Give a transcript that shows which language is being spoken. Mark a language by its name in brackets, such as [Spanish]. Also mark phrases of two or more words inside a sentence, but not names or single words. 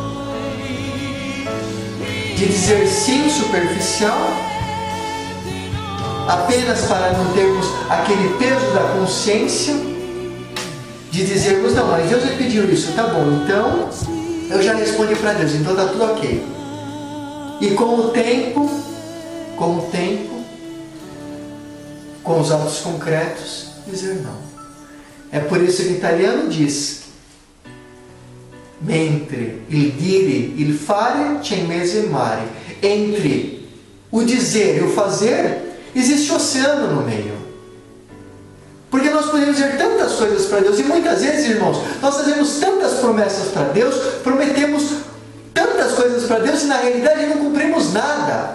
[Portuguese] de dizer sim superficial, apenas para não termos aquele peso da consciência, de dizermos: não, mas Deus me pediu isso, tá bom, então eu já respondi para Deus, então está tudo ok. E com o tempo, com os atos concretos, dizer não. É por isso que o italiano diz: [Italian] mentre il dire, il fare, c'è in mezzo il mare. [Portuguese] Entre o dizer e o fazer, existe o oceano no meio. Porque nós podemos dizer tantas coisas para Deus, e muitas vezes, irmãos, nós fazemos tantas promessas para Deus, prometemos tantas coisas para Deus, e na realidade não cumprimos nada.